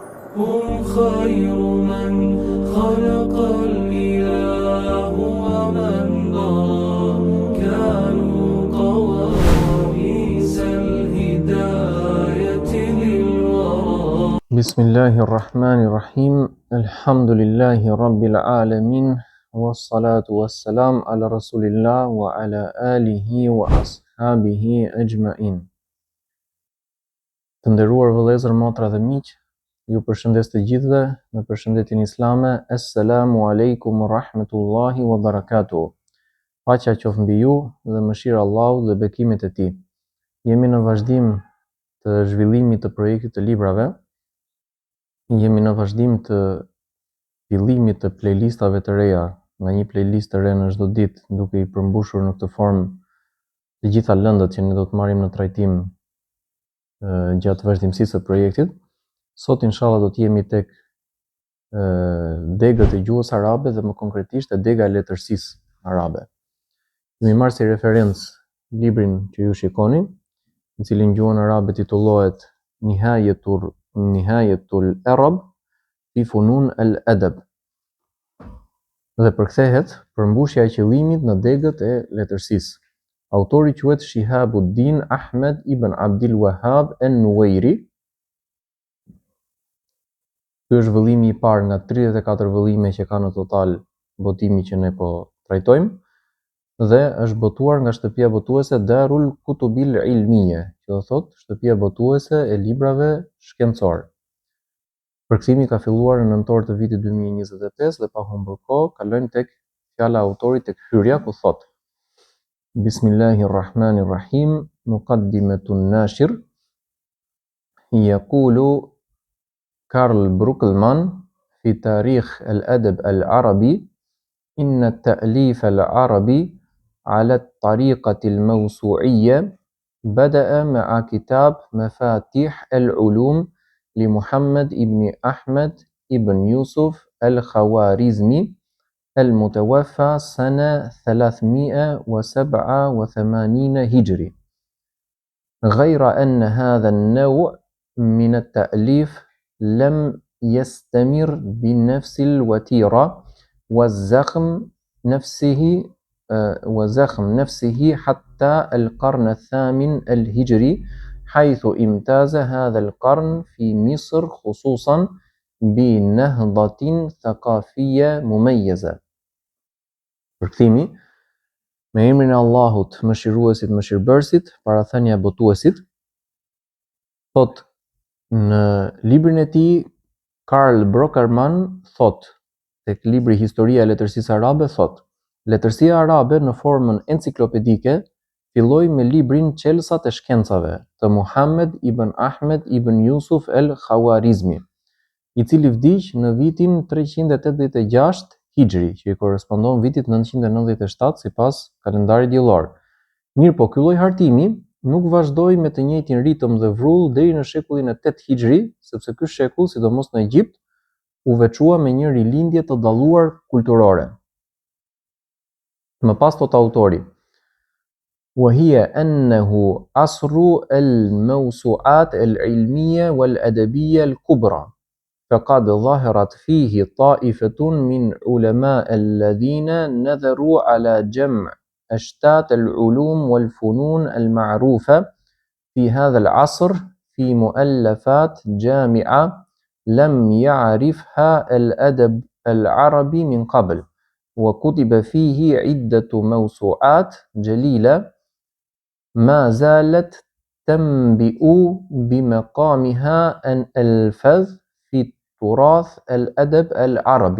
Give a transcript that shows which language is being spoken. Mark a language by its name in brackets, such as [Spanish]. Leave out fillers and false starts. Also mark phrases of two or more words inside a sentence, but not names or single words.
[Arabic] هم خير من خلق الإله ومن ضرى كانوا قواميس الهداية للورى. بسم الله الرحمن الرحيم. الحمد لله رب العالمين والصلاة والسلام على رسول الله وعلى آله وأصحابه أجمعين. [Albanian] Të nderuar vëllezër, motra dhe miq, ju përshëndes të gjithëve me përshëndetjen islame. [Arabic] السلام عليكم ورحمة الله وبركاته. [Albanian] Paqja qoftë mbi ju dhe mëshira e Allahut dhe bekimet e tij. Jemi në vazhdim të zhvillimit të projektit të librave. Jemi në vazhdim të fillimit të playlistave të reja, nga një playlist të re në çdo ditë, duke i përmbushur në këtë formë të gjitha lëndët që ne do të marrim në trajtim gjatë vazhdimësisë së projektit. Sot inshallah do të jemi tek degët e gjuhës arabe dhe më konkretisht e dega e letërsisë arabe. Kemi marrë si referencë librin që ju shikoni, i cili në gjuhën arabe titullohet Nihayetul Arab fi Funun al-Adab dhe përkthehet përmbushja e qëllimit në degët e letërsisë. Autori quhet Shihabuddin Ahmed ibn Abdul Wahhab an-Nuwairi. Ky është vëllimi i parë nga 34 vëllime që ka në total botimi që ne po trajtojmë dhe është botuar nga shtëpia botuese Darul Kutubil Ilmiye, që do thotë shtëpia botuese e librave shkencore. Përkthimi ka filluar në nëntor të vitit 2025 dhe pa humbur kohë, kalojmë tek fjala e autorit, tek hyrja ku thotë: Bismillahirrahmanirrahim. [Arabic] مقدمة الناشر. يقول كارل بروكمان في تاريخ الأدب العربي إن التأليف العربي على الطريقة الموسوعية بدأ مع كتاب مفاتيح العلوم لمحمد بن أحمد بن يوسف الخوارزمي المتوفى سنة 387 هجري. غير أن هذا النوع من التأليف لم يستمر بنفس الوتيرة والزخم نفسه حتى القرن الثامن الهجري، حيث امتاز هذا القرن في مصر خصوصا بنهضة ثقافية مميزة. [Albanian] Përkthimi: me emrin e Allahut, mëshiruesit, mëshirbërësit, parathënia e botuesit. Thot në librin e tij Karl Bruckmann thot, tek libri Historia e letërsisë arabe, thot: letërsia arabe në formën enciklopedike filloi me librin Çelësat e shkencave të Muhammed ibn Ahmed ibn Yusuf al-Khawarizmi, i cili vdiq në vitin 386 Hijri, që i korrespondon vitit 997 sipas kalendarit diellor. Mirëpo ky lloj hartimi nuk vazhdoi me të njëjtin ritëm dhe vrull deri në shekullin e 8 Hijri, sepse ky shekull, sidomos në Egjipt, u veçua me një rilindje të dalluar kulturore. Më pas thot autori: [Arabic] وهي أنه عصر الموسوعات العلمية والأدبية الكبرى، فقد ظهرت فيه طائفة من علماء الذين نظروا على جمع أشتات العلوم والفنون المعروفة في هذا العصر في مؤلفات جامعة لم يعرفها الأدب العربي من قبل، وكتب فيه عدة موسوعات جليلة ما زالت تنبئ بمقامها الفذ في تراث الأدب العربي.